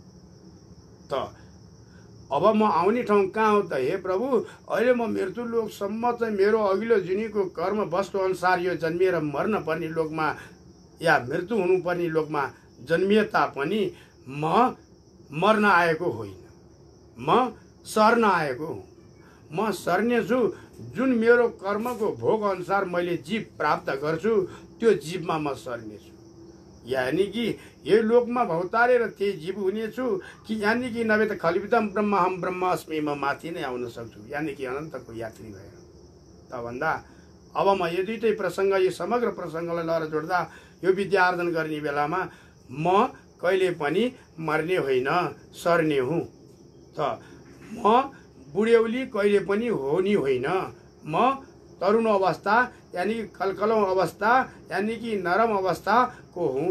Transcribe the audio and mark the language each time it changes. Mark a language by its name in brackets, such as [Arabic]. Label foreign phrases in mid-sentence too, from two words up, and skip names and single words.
[Nepali] त अब म आउने ठाउँ कहाँ हो त हे प्रभु, अहिले म मृत्यु लोकसम्म चाहिँ मेरो अघिल्लो जुनीको कर्म वस्तु अनुसार यो जन्मिएर मर्न पर्ने लोकमा या मृत्यु हुनुपर्ने लोकमा जन्मिए तापनि म मर्न आएको होइन, म सर्न आएको हुँ। म सर्ने छु जुन मेरो कर्मको भोग अनुसार मैले जीव प्राप्त गर्छु त्यो जीवमा म सर्ने छु, यानि कि यो लोकमा भौतारेर त्यही जीव हुनेछु कि यानि कि नभए त [Sanskrit] खलिविदम ब्रह्म हम ब्रह्म अस्मि [Nepali] म माथि नै आउन सक्छु यानि कि अनन्तको यात्री भएर। त भन्दा अब म यो दुईटै प्रसङ्ग यो समग्र प्रसङ्गलाई लिएर जोड्दा यो विद्या आर्जन गर्ने बेलामा म कहिले पनि मर्ने होइन सर्ने हुँ। त म बुढ्यौली कहिले पनि होनी होइन, म तरुण अवस्था यानि कि कलकलौँ अवस्था यानि कि नरम अवस्थाको हुँ।